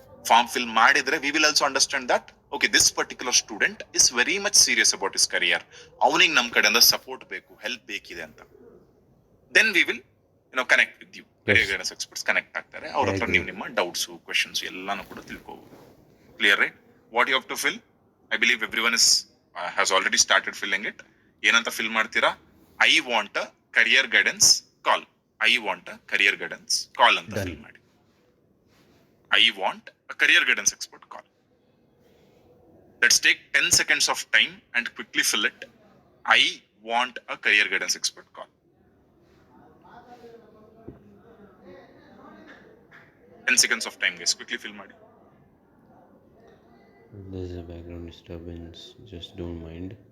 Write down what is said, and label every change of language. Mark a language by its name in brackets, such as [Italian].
[Kannada] Form fill ಮಾಡಿದ್ರೆ [English] we will also understand that okay this particular student is very much serious about his career, [Kannada] ಅವನಿಗೆ ನಮ್ ಕಡೆಯಿಂದ support ಬೇಕು, help ಬೇಕಿದೆ ಅಂತ. [English] Then we will connect with you. [Kannada] Career guidance experts connect ಆಗ್ತಾರೆ, ಅವ್ರ ಹತ್ರ ನೀವು ನಿಮ್ಮ ಡೌಟ್ಸ್, ಕ್ವೆಶನ್ಸ್ ಎಲ್ಲಾನು ಕೂಡ ತಿಳ್ಕೋಬಹುದು. [English] Clear? Right? What you have to fill? I believe everyone is has already started filling it. [Kannada] ಏನಂತ ಫಿಲ್ ಮಾಡ್ತೀರಾ? [English] I want a career guidance call. I want a career guidance call [Kannada] ಅಂತ ಫಿಲ್ ಮಾಡಿ. [English] I want a career guidance expert call. Let's take 10 seconds of time and quickly fill it. I want a career guidance expert call. 10 seconds of time, guys. Quickly fill ಮಾಡಿ. There's a background disturbance, just don't mind.